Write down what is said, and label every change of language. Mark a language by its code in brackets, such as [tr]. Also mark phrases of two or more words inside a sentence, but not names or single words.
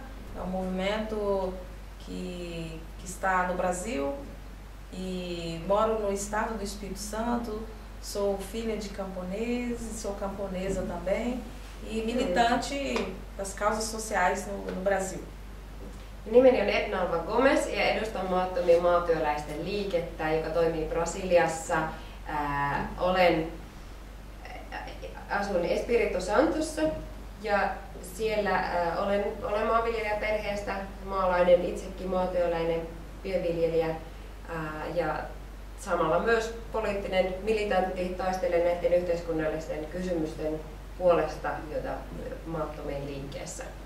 [pt] É um movimento que está no Brasil e moro no estado do Espírito Santo. Sou filha de camponeses, sou camponesa também e militante das causas sociais no Brasil. [fi] Nimeni on Edinalva Gomes ja edustan maattomien maatyöläisten liikettä, joka toimii Brasiliassa. Asun Espírito Santossa ja siellä olen maanviljelijäperheestä, maalainen, itsekin maatyöläinen, pienviljelijä ja samalla myös poliittinen militantti, taistelen näiden yhteiskunnallisten kysymysten puolesta, joita maattomien liikkeessä.